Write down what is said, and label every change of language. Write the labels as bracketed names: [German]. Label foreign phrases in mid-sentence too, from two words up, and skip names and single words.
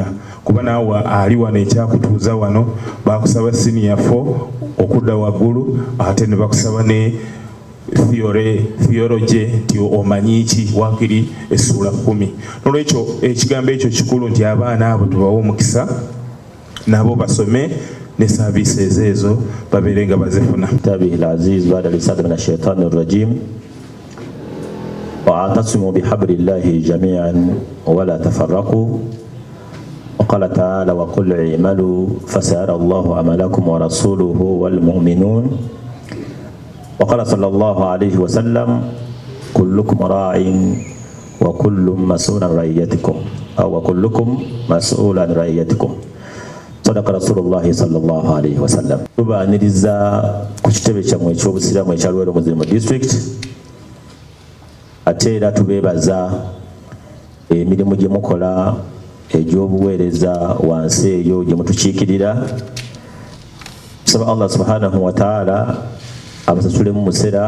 [Ganda] Kuba naawe ali wano ekyakutuuza wano bakusaba senior 4 okudda waggulu ate ne bakusaba ne theology nti omanyi ki wakiri essula 10. Nolwekyo ekigambo ekyo kikulu nti abaana abo tubawe omukisa nabo basome ne services ezo babeere nga bazifuna. [Arabic] كتابه العزيز بعد الاستعاذة من الشيطان الرجيم واعتصموا بحبل الله جميعا ولا تفرقوا وقال تعالى وقل اعملوا فسيرى الله عملكم ورسوله والمؤمنون وقال صلى الله عليه وسلم كلكم راع وكل مسؤول عن رعيتكم أو وكلكم مسؤول عن رعيتكم صدق رسول الله صلى الله عليه وسلم. [Ganda] tubaaniriza ku kitebe kyammwe eky'obusiraamu ekya Luweero Muslim District ate era tubeebaza emirimu gye mukola egy'obuweereza wansi eyo gye mutukiikirira. Tusaba [Arabic] الله سبحانه وتعالى [Ganda] abasasule mu musera.